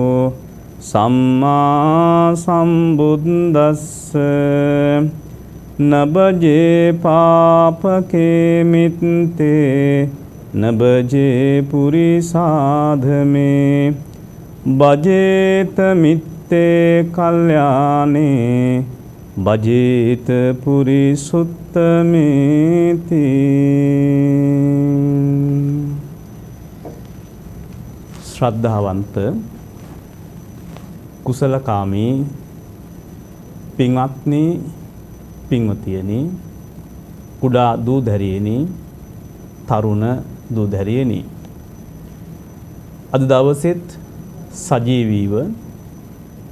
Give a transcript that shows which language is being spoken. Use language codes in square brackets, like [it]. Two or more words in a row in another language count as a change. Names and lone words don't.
[pi] සම්මා සම්බුද්දස්ස නබජේ පාපකේ මිත්තේ නබජේ පුරිසාධමේ බජේත මිත්තේ කල්යානේ බජේත පුරිසුත්තමේති. [si] ශ්‍රද්ධාවන්ත කුසලකාමී පින්වත්නි පින්වතියනි කුඩා දූදැරියනි තරුණ දූදැරියනි අද දවසෙත් සජීවීව